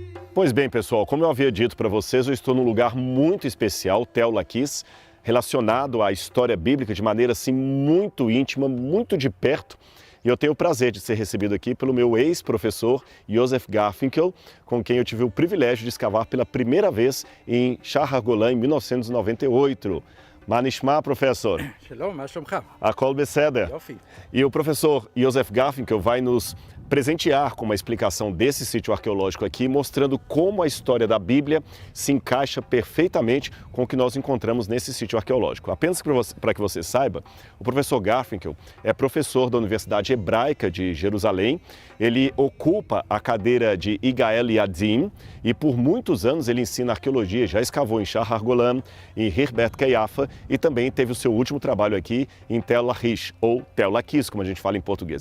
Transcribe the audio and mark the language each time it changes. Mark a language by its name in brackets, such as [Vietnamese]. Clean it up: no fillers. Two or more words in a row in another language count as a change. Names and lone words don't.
[Portuguese] Pois bem, pessoal, como eu havia dito para vocês, eu estou num lugar muito especial, Tel Laquis, relacionado à história bíblica de maneira assim muito íntima, muito de perto. E eu tenho o prazer de ser recebido aqui pelo meu ex-professor Yosef Garfinkel, com quem eu tive o privilégio de escavar pela primeira vez em Shahar Golan em 1998. [Hebrew] מה נשמע, פרופסור? שלום, מה שלומך? הכל בסדר. יופי. [Portuguese] E o professor Yosef Garfinkel vai nos presentear com uma explicação desse sítio arqueológico aqui, mostrando como a história da Bíblia se encaixa perfeitamente com o que nós encontramos nesse sítio arqueológico. Apenas para que você saiba, o professor Garfinkel é professor da Universidade Hebraica de Jerusalém, ele ocupa a cadeira de Igael Yadim e por muitos anos ele ensina arqueologia, já escavou em Shahar Golan, em Hirbet Keiafa e também teve o seu último trabalho aqui em Tel Lachish, ou Tel Laquis, como a gente fala em português.